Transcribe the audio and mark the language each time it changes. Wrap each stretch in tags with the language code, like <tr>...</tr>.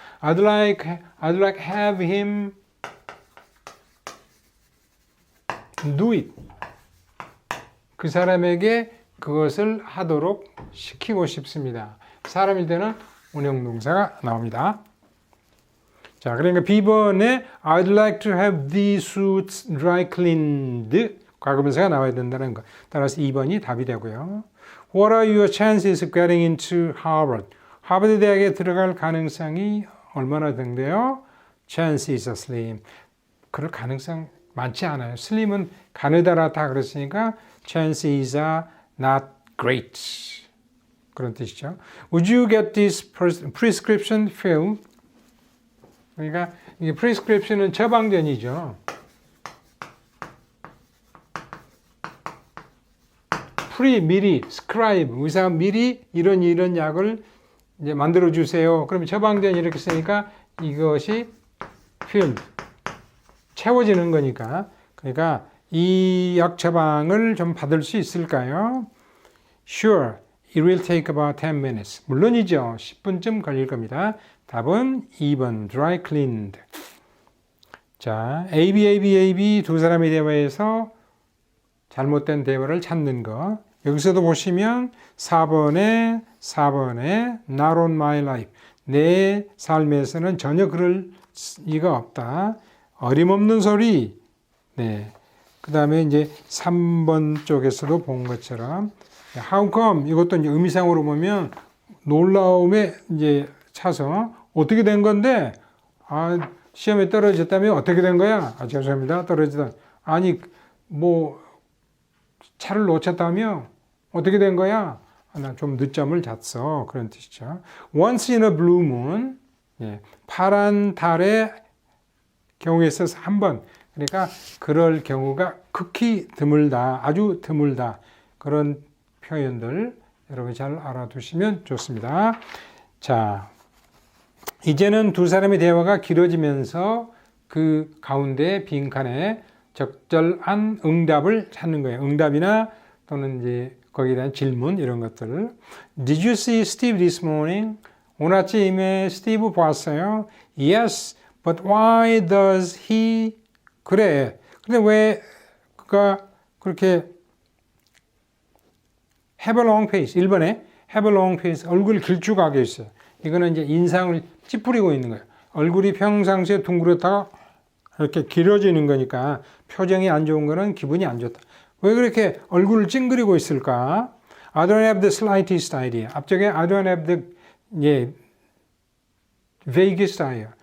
<en>I'd like have him do it.</en> <ko>그 사람에게 그것을 하도록 시키고 싶습니다. 사람일 때는 운영동사가 나옵니다. 자, 그러니까 B번에</ko> <en>I'd like to have these suits dry cleaned.</en> <ko>과거분사가 나와야 된다는 거. 따라서 2번이 답이 되고요.</ko> <en>What are your chances of getting into Harvard?</en> <ko>하버드 대학에 들어갈 가능성이 얼마나 된대요?</ko> <en>Chance is slim.</en> <ko>그럴 가능성 많지 않아요. slim은 가느다랗다 그랬으니까</ko> <en>chance is not great.</en> <ko>그런 뜻이죠.</ko> <en>Would you get this prescription filled?</en> <ko>그러니까 이게 prescription은 처방전이죠. 미리, scribe, 의사가 미리 이런 약을 이제 만들어 주세요. 그러면 처방전 이렇게 쓰니까 이것이 filled, 채워지는 거니까. 그러니까 이 약 처방을 좀 받을 수 있을까요?</ko> <en>Sure, it will take about 10 minutes.</en> <ko>물론이죠. 10분쯤 걸릴 겁니다. 답은 2번, dry cleaned. 자, A, B 두 사람의 대화에서 잘못된 대화를 찾는 거. 여기서도 보시면 4번에</ko> <en>not on my life.</en> <ko>내 삶에서는 전혀 그럴 리가 없다. 어림없는 소리. 네. 그 다음에 이제 3번 쪽에서도 본 것처럼</ko> <en>how come</en> <ko>이것도 이제 의미상으로 보면 놀라움에 이제 차서 어떻게 된 건데 시험에 떨어졌다면 어떻게 된 거야? 죄송합니다. 떨어지다. 아니 뭐 차를 놓쳤다며 어떻게 된 거야? 나 좀 늦잠을 잤어. 그런 뜻이죠.</ko> <en>Once in a blue moon,</en> <ko>파란 달의 경우에 있어서 한 번. 그러니까 그럴 경우가 극히 드물다. 아주 드물다. 그런 표현들 여러분 잘 알아두시면 좋습니다. 자, 이제는 두 사람의 대화가 길어지면서 그 가운데 빈칸에 적절한 응답을 찾는 거예요. 응답이나 또는 이제 거기에 대한 질문 이런 것들.</ko> <en>Did you see Steve this morning?</en> <ko>오늘 아침에 스티브 봤어요?</ko> <en>Yes, but why does he?</en> <ko>그래. 근데 왜 그가 그렇게</ko> <en>have a long face,</en> <ko>1번에 have a long face, 얼굴 길쭉하게 있어요. 이거는 이제 인상을 찌푸리고 있는 거예요. 얼굴이 평상시에 둥그렇다가 이렇게 길어지는 거니까 표정이 안 좋은 거는 기분이 안 좋다. 왜 그렇게 얼굴을 찡그리고 있을까?</ko> <en>I don't have the slightest idea.</en> <ko>앞쪽에</ko> <en>I don't have the vaguest idea.</en>